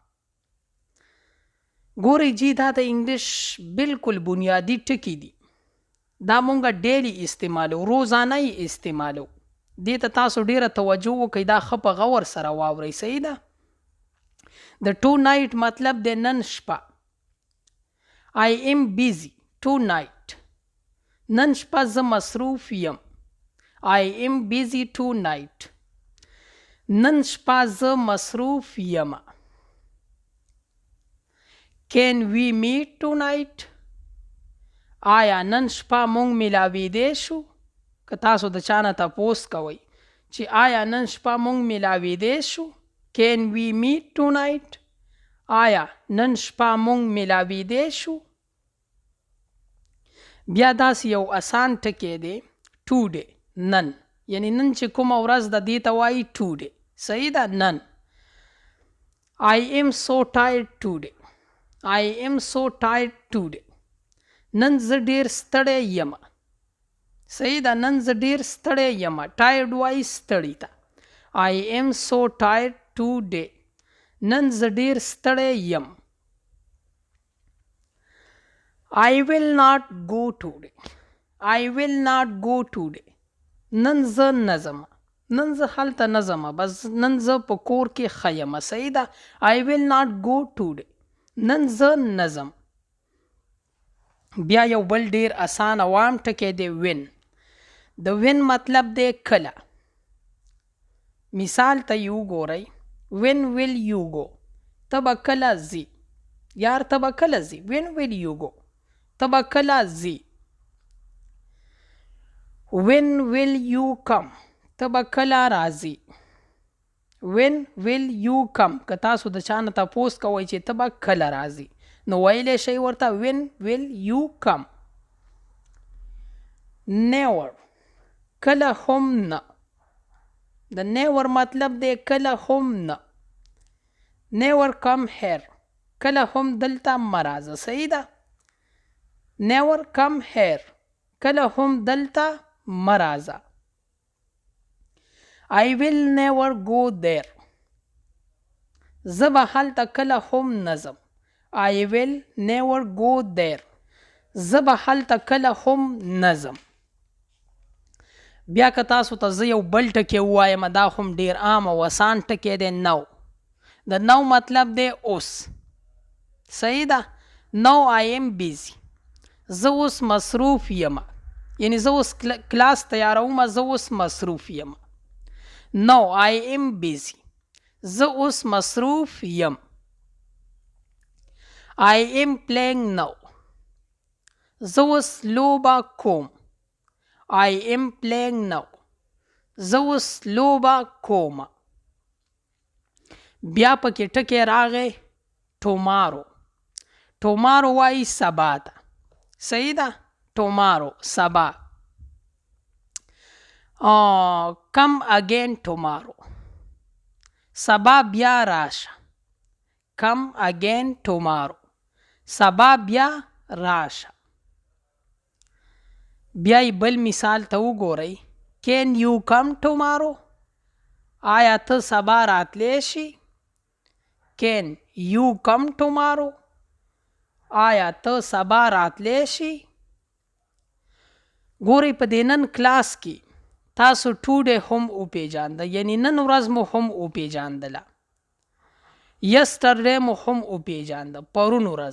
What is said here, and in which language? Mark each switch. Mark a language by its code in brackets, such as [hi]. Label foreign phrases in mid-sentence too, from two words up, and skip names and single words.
[ps] ګورئ جی، دا د انګلیش بالکل بنیادی ټکي دي، دا مونږ ډیلی استعمالو، روزانه یې استعمالو. دې ته تاسو ډیره توجه وکئ، دا ښه په غور سره واورئ. صحیح ده. د ټو نایټ مطلب دی نن شپه. [en] I am busy tonight، [ps] نن شپه زه مصروف یم. [en] I am busy tonight. [ps] نن شپه زه مصروف یم. [en] Can we meet tonight? [ps] آیا نن شپه مونږ ملاویدی شو؟ که تاسو د چا نه تپوس کوئ چې آیا نن شپه مونږ ملاویدی شو؟ [en] Can we meet tonight? [ps] آیا نن شپه مونږ ملاویدی شو؟ بیا داسې یو آسان ټکی دی today نن، یعنی نن چې کومه ورځ ده دې ته وایي today. صحیح ده؟ نن. [en] I am so tired today. I am so tired today. [ps] نن زه ډیر ستړی یم. صحیح ده؟ نن زه ډیر ستړی یم. tired وایي ستړي ته. [en] I am so tired today. [ps] نن زه ډیر ستړی یم. [en] I will not go today. I will not go today. [ps] نن زه نه ځم. نن زه هلته نه ځم، بس نن زه په کور کې ښه یم. صحیح ده؟ [en] I will not go today. [ps] نن زه نه ځم. بیا یو بل ډیر آسان عوام ټکی دی when. د when مطلب دی کله. مثال ته یې وګورئ. [en] when will you go. [ps] ته به کله ځي. یار ته به کله ځي. [en] when will you go. [ps] ته به کله ځي. [en] when will you come. [ps] ته به کله راځي. [en] when will you come. [ps] که تاسو د چا نه تپوس کوئ چې ته به کله راځي نو ویلی شئ ورته [en] when will you come. [ps] never. کله هم نه. د never مطلب دی کله هم نه. [en] never come here. [ps] کله هم دلته مه راځه. صحیح ده؟ [en] never come here. [ps] کله هم دلته مه راځه. [en] I will never go there. [ps] زه به هلته کله هم نه ځم. [en] I will never go there. [ps] زه به هلته کله هم نه ځم. بیا که تاسو ته زه یو بل ټکی ووایم دا هم ډیر عام او آسان ټکی دی نو. د نو مطلب دی اوس. صحیح ده؟ [en] Now I am busy. [ps] زه اوس مصروف یم. یعنی زه اوس کلاس تیاروم، زه اوس مصروف یم. [en] No, I am busy. [ps] زه اوس مصروف یم. [en] I am playing now. [ps] زه اوس لوبه کوم. [en] I am playing now. [ps] زه اوس لوبه کوم. بیا پکې ټکی راغی tomorrow. tomorrow وایي سبا ته. صحیح ده؟ tomorrow سبا. [en] come again tomorrow. [ps] سبا بیا راشه. [en] come again tomorrow. [ps] سبا بیا راشه. بیا یې بل مثال ته وګورئ. [en] can you come tomorrow. [ps] آیا ته سبا راتلی شي. [en] can you come tomorrow. [ps] آیا ته سبا راتلی شي. ګورئ په دې نن کلاس کې تاسو ټوډے هم وپیژانده، یعنی نن ورځ مو هم وپیژاندله. یسټرډے مو هم وپیژانده، پرون ورځ.